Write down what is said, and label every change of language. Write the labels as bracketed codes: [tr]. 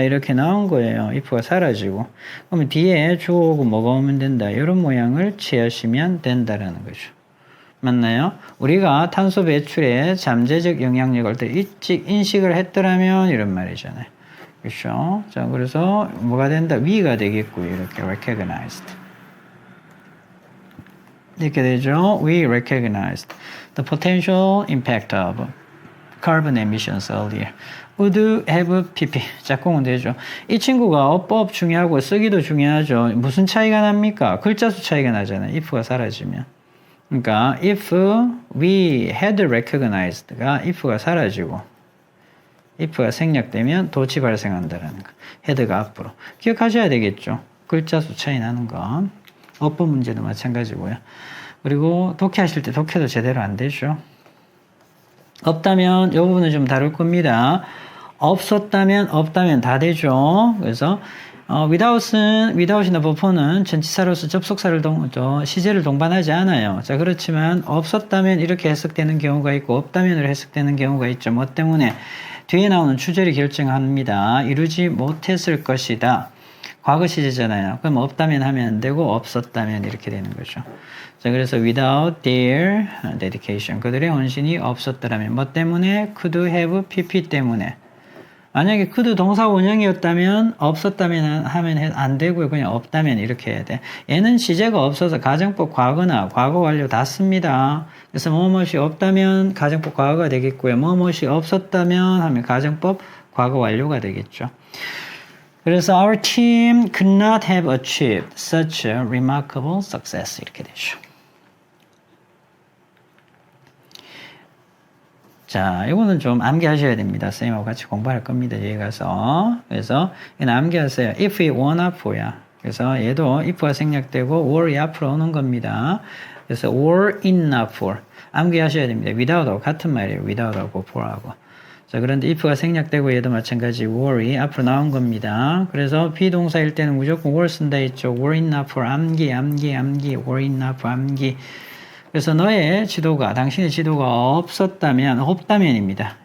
[ko] 이렇게 나온 거예요. if가 사라지고 그러면 뒤에 주어고 뭐가 오면 된다. 이런 모양을 취하시면 된다라는 거죠. 맞나요? 우리가 탄소 배출에 잠재적 영향력을 더 일찍 인식을 했더라면 이런 말이잖아요. 그렇죠? 자, 그래서 뭐가 된다? 위가 되겠고요. 이렇게 recognized. 이렇게 되죠. [en] We recognized the potential impact of carbon emissions earlier. Would have pp. [ko] 짝꿍은 되죠. 이 친구가 어법 중요하고 쓰기도 중요하죠. 무슨 차이가 납니까? 글자 수 차이가 나잖아요. if가 사라지면. 그러니까 [en] if we had recognized [ko] 가 if가 사라지고 if가 생략되면 도치 발생한다라는 거. had가 앞으로. 기억하셔야 되겠죠. 글자 수 차이 나는 거. 어법 문제도 마찬가지고요. 그리고 독해하실 때 독해도 제대로 안 되죠. 없다면 이 부분은 좀 다룰 겁니다. 없다면 다 되죠. 그래서 without이나 before는 전치사로서 접속사를 시제를 동반하지 않아요. 자, 그렇지만 없었다면 이렇게 해석되는 경우가 있고 없다면으로 해석되는 경우가 있죠. 뭐 때문에? 뒤에 나오는 주절이 결정합니다. 이루지 못했을 것이다. 과거 시제잖아요. 그럼 없다면 하면 안 되고 없었다면 이렇게 되는 거죠. 자, 그래서 [en] without their dedication. [ko] 그들의 헌신이 없었더라면 뭐 때문에? [en] could have pp [ko] 때문에. 만약에 could 동사 원형이었다면 없었다면 하면 안 되고요. 그냥 없다면 이렇게 해야 돼. 얘는 시제가 없어서 가정법 과거나 과거 완료 다 씁니다. 그래서 뭐뭇이 없다면 가정법 과거가 되겠고요. 뭐뭇이 없었다면 하면 가정법 과거 완료가 되겠죠. [en] 그래서 our team could not have achieved such a remarkable success [ko] 이렇게 되죠. 자, 이거는 좀 암기하셔야 됩니다. 선생님하고 같이 공부할 겁니다. 여기 가서. 그래서 얘는 암기하세요. [en] if it were not for야. [ko] 그래서 얘도 if가 생략되고 were이 앞으로 오는 겁니다. 그래서 [en] were it not for. [ko] 암기하셔야 됩니다. without하고 같은 말이에요. without하고 for하고. 자, 그런데 if가 생략되고 얘도 마찬가지 were이 앞으로 나온 겁니다. 그래서 비동사일 때는 무조건 were 쓴다 했죠. [en] were it not for [ko] 암기, [en] were it not for 암기. [ko] 그래서 너의 지도가, 당신의 지도가 없다면입니다.